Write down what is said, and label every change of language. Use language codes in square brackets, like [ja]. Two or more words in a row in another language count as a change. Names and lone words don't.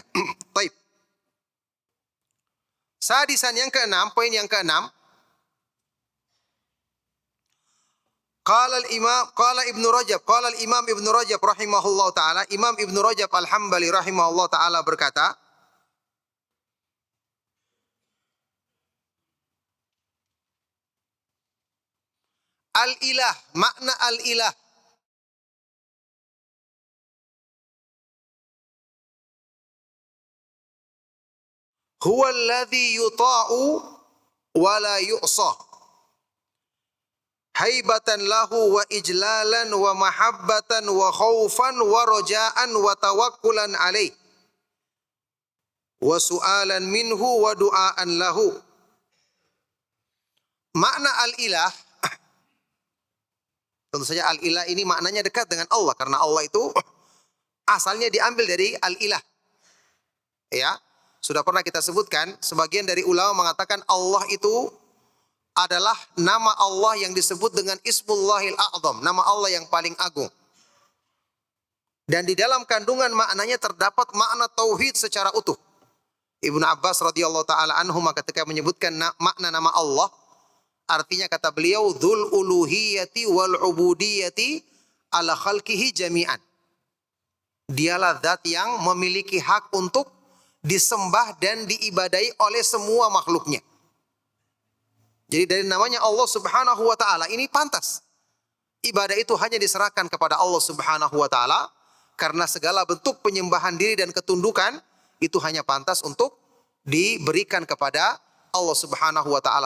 [id] Baik. Sadisan yang keenam, poin yang keenam, [ar] قال ابن رجب رحمه الله تعالى, [id] Imam Ibnu Rajab Al-Hambali [ar] رحمه الله تعالى [id] berkata, Al-ilah, makna al-ilah, [ar] هو الذي يطاع ولا يعصى, هيبة له وإجلالا ومحبة وخوفا ورجاء وتوكلا عليه وسؤالا منه ودعاء له. [id] Makna al-ilah, tentu saja al-ilah ini maknanya dekat dengan Allah karena Allah itu asalnya diambil dari al-ilah. Ya, sudah pernah kita sebutkan, sebagian dari ulama mengatakan Allah itu adalah nama Allah yang disebut dengan [ar] اسم الله الأعظم, [id] nama Allah yang paling agung. Dan di dalam kandungan maknanya terdapat makna tauhid secara utuh. Ibnu Abbas [ar] رضي الله تعالى عنه [id] ketika menyebutkan makna nama Allah, artinya kata beliau, [ar] ذو الألوهية والعبودية على خلقه جميعا. [id] Dialah zat yang memiliki hak untuk disembah dan diibadahi oleh semua makhluknya. Jadi dari namanya Allah [ar] سبحانه وتعالى [id] ini pantas. Ibadah itu hanya diserahkan kepada Allah [ar] سبحانه وتعالى [id] karena segala bentuk penyembahan diri dan ketundukan itu hanya pantas untuk diberikan kepada Allah [ar] سبحانه وتعالى.